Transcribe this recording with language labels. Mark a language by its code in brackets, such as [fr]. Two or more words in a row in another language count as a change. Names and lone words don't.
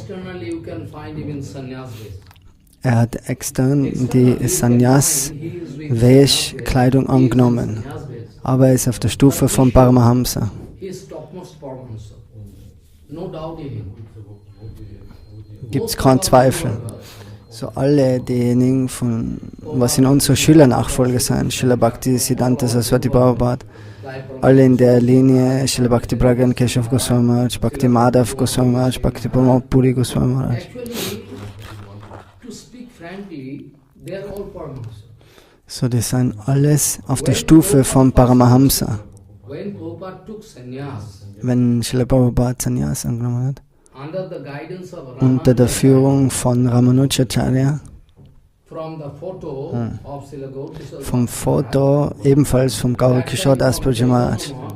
[de] Er hat extern die Sannyas-Vesh-Kleidung angenommen, aber er ist auf der Stufe von Paramahamsa. Gibt es keinen Zweifel. So alle diejenigen, von, was in unserer Schülernachfolge sind, Srila Bhaktisiddhanta Saraswati Prabhupada, alle in der Linie, Srila Bhakti Pragyan Keshav Goswami Maharaj, Bhakti Madhav Goswami Maharaj, Bhakti Pramod Puri Goswami Maharaj. So, das sind alles auf der Stufe von Paramahamsa. Wenn Srila Prabhupada Sannyas angenommen hat, unter der Führung von Ramanujacharya, vom Foto ebenfalls vom Gaura Kishore Das Purja Maharaj.